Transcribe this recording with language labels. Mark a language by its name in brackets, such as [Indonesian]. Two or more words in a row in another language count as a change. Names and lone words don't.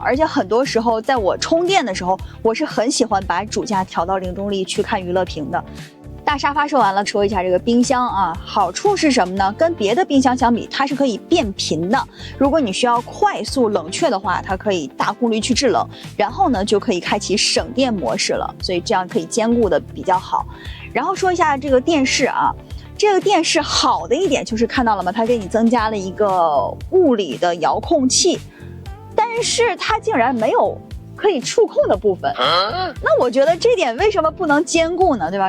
[Chinese] 而且很多時候在我充電的時候，我是很喜歡把主駕調到零重力去看娛樂屏的。大沙發說完了，說一下這個冰箱啊，好處是什麼呢？跟別的冰箱相比，它是可以變頻的。如果你需要快速冷卻的話，它可以大功率去制冷，然後呢就可以開啟省電模式了，所以這樣可以兼顧的比較好。然後說一下這個電視啊，這個電視好的一點就是看到了嗎？它給你增加了一個物理的遙控器，但是它竟然沒有可以觸控的部分，那我覺得這點為什麼不能兼顧呢？對吧？